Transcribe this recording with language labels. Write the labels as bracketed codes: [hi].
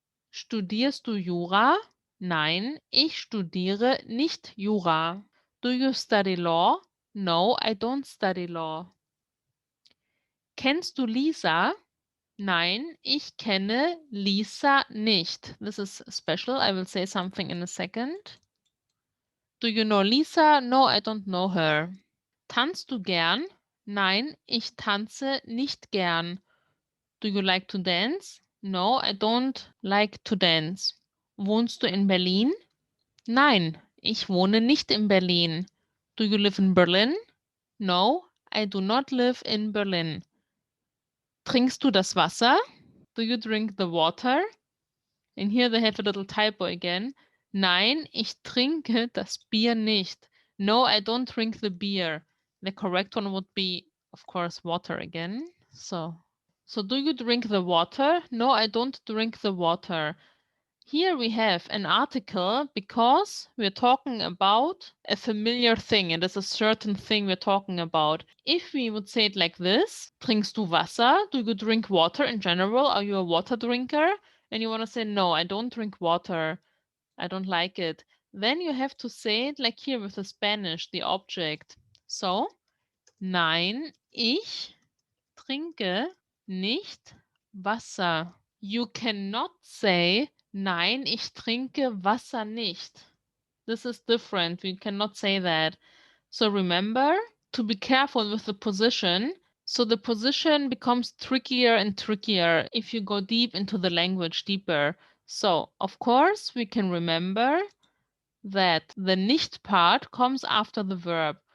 [de] Studierst du Jura? Nein, ich studiere nicht Jura. [en] Do you study law? No, I don't study law. [de] Kennst du Lisa? Nein, ich kenne Lisa nicht. [en] This is special. I will say something in a second. Do you know Lisa? No, I don't know her. [de] Tanzt du gern? Nein, ich tanze nicht gern. [en] Do you like to dance? No, I don't like to dance. [de] Wohnst du in Berlin? Nein, ich wohne nicht in Berlin. [en] Do you live in Berlin? No, I do not live in Berlin. [de] Trinkst du das Wasser? [en] Do you drink the water? And here they have a little typo again. [de] Nein, ich trinke das Bier nicht. [en] No, I don't drink the beer. The correct one would be, of course, water again. So do you drink the water? No, I don't drink the water. Here we have an article because we're talking about a familiar thing. It is a certain thing we're talking about. If we would say it like this, [de] trinkst du Wasser? [en] Do you drink water in general? Are you a water drinker? And you want to say, no, I don't drink water. I don't like it. Then you have to say it like here with the Spanish, the object. [de] So, nein, ich trinke nicht Wasser. [en] You cannot say, [de] nein, ich trinke Wasser nicht. [en] This is different. We cannot say that. So remember to be careful with the position. So the position becomes trickier and trickier if you go deep into the language deeper. So, of course, we can remember that the nicht part comes after the verb.